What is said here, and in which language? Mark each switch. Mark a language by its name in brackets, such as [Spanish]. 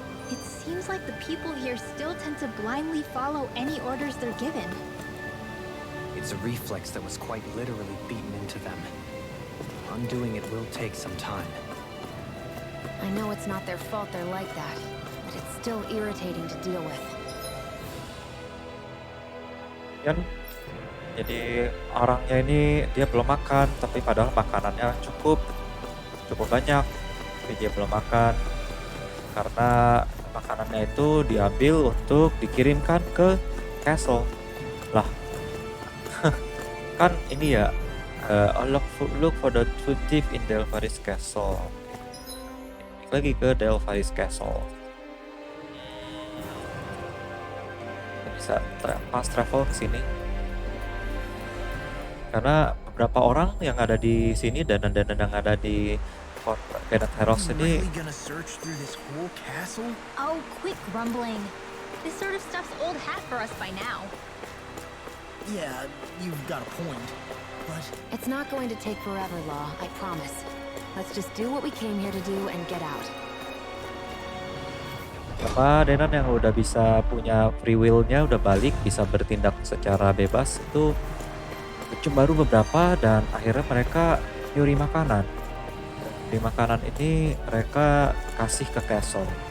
[English] It seems like the people here still tend to blindly follow any orders they're given. It's a reflex that was quite literally beaten into them. Undoing it will take some time. I know it's not their fault they're like that, but it's still irritating to deal with. [Indonesian] Kan jadi orangnya ini dia belum makan, tapi padahal makanannya cukup banyak, tapi dia belum makan karena makanannya itu diambil untuk dikirimkan ke castle. Lah, kan ini ya, [English] look for the truth thief in Delphi's castle. [Indonesian] Lagi ke Delphi's castle. Bisa fast travel ke sini. Karena beberapa orang yang ada di sini dan yang ada di Planet Heroes ini [English] gonna search through this whole castle? Oh, quit grumbling. This sort of stuff's old hat for us by now. Yeah, you've got a point. But It's not going to take forever, Law, I promise. Let's just do what we came here to do and get out. [Indonesian] apa Denan yang udah bisa punya free will-nya udah balik, bisa bertindak secara bebas itu cuma baru beberapa dan akhirnya mereka nyuri makanan. Di makanan ini mereka kasih ke castle.